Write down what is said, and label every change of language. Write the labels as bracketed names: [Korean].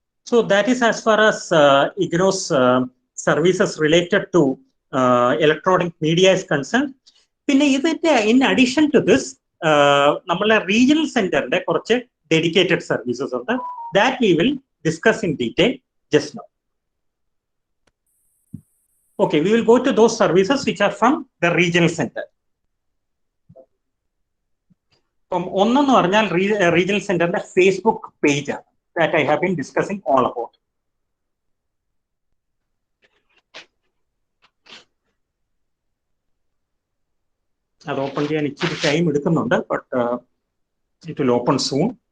[English] So that is as far as IGNO's services related to electronic media is concerned. [Malayalam] പിന്നെ ഇതിന്റെ [English] in addition to this, [Malayalam] നമ്മളെ regional സെന്ററിന്റെ കുറച്ച് dedicated services ഉണ്ട്. [English] That we will discuss in detail just now. Okay, we will go to those services which are from the regional center. [Malayalam] ഒന്നെന്ന് പറഞ്ഞാൽ regional സെന്ററിന്റെ Facebook page ആണ്. [English] That I have been discussing all about. [Malayalam] അത് open ചെയ്യാൻ ഇച്ചിരി time എടുക്കുന്നുണ്ട്, [English] But it will open soon.